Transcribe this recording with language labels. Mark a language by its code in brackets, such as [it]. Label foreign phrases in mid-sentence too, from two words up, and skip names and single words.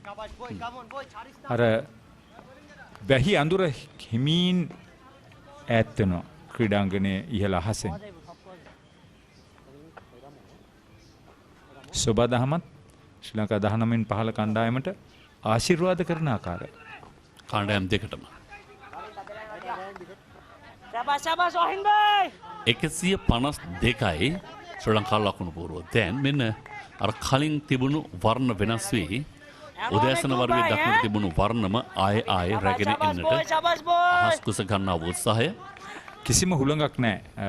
[si] අර වැහි අඳුර හිමින් ඈත් වෙනවා ක්‍රීඩාංගණයේ ඉහළ අහසෙන්. සොබා දහමත් ශ්‍රී ලංකා 19න් 15 කණ්ඩායමට ආශිර්වාද කරන ආකාරය. කණ්ඩායම් දෙකටම. [hi] शाबाश शाबाश रोहिन भाई [si] 152යි ශ්‍රී ලංකා ලකුණු පුරව. දැන් මෙන්න අර කලින් තිබුණු වර්ණ වෙනස් වී උදෑසන වරුවේ දක්නට තිබුණු වර්ණම ආයේ රැගෙන එන්නට අහස් කුස ගන්නා උත්සාහය කිසිම හුළඟක් නැහැ.